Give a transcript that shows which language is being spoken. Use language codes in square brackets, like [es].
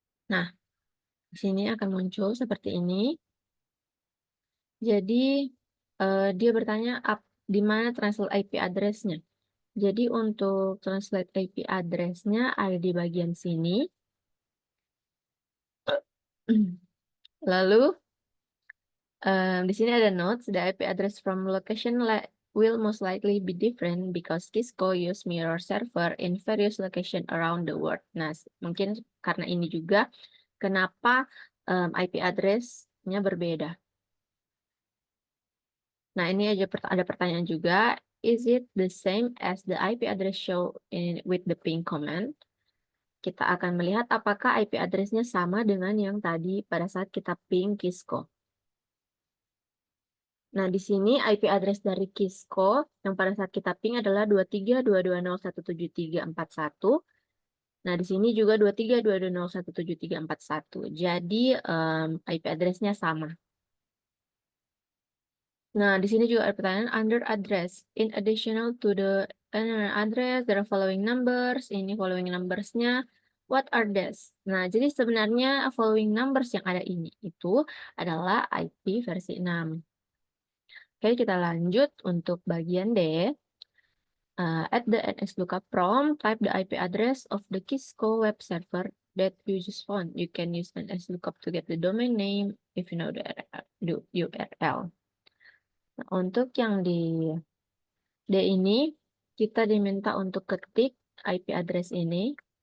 [id] Nah, di sini akan muncul seperti ini. Jadi, dia bertanya di mana translate IP address-nya. Jadi, untuk translate IP address-nya ada di bagian sini. Lalu, di sini ada notes, [en] the IP address from location will most likely be different because Kisco use mirror server in various location around the world. [id] Nah, mungkin karena ini juga kenapa IP address-nya berbeda. Nah, ini ada pertanyaan juga. [en] Is it the same as the IP address show with the ping command? [id] kita akan melihat apakah IP address-nya sama dengan yang tadi pada saat kita ping Kisco. Nah, di sini IP address dari Kisco yang pada saat kita ping adalah 23.220.173.41. Nah, di sini juga 23.220.173.41. Jadi, IP address-nya sama. Nah, di sini juga ada pertanyaan under address. [en] In additional to the address, there are following numbers. [id] Ini following numbers-nya. [en] What are these? [id] Nah, jadi sebenarnya following numbers yang ada ini itu adalah IP versi 6. Oke, kita lanjut untuk bagian D. [en] At the NS lookup prompt, type the IP address of the Kisco web server that you just found. You can use NS lookup to get the domain name if you know the URL. [id] Nah, untuk yang di D ini, kita diminta untuk ketik IP address ini.